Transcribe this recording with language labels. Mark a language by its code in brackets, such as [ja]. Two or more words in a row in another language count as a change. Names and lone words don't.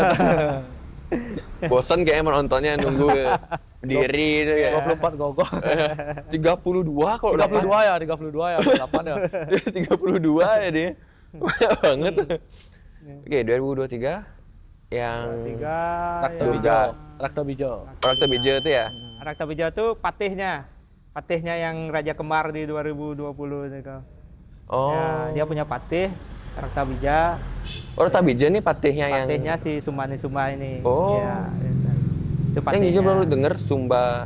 [id] Bosan kayaknya menontonnya nunggu berdiri itu ya. 24 gogoh. 32 kalau 32 ya, 32 ya, 8 ya. 32 ya dia. Banyak banget. Oke, 2023 yang 3. Rakta Durga. Bijo. Rakta Bijo. Rakta Bija itu ya. Rakta Bija tuh patihnya. Patihnya yang Raja Kembar di 2020 itu. Oh. Ya, dia punya patih Rakta Bija. Oh, Rakta Bija nih patihnya yang Patihnya si Sumani Sumba ini. Oh. Ya, itu. Itu yang patihnya. jujur baru denger Sumba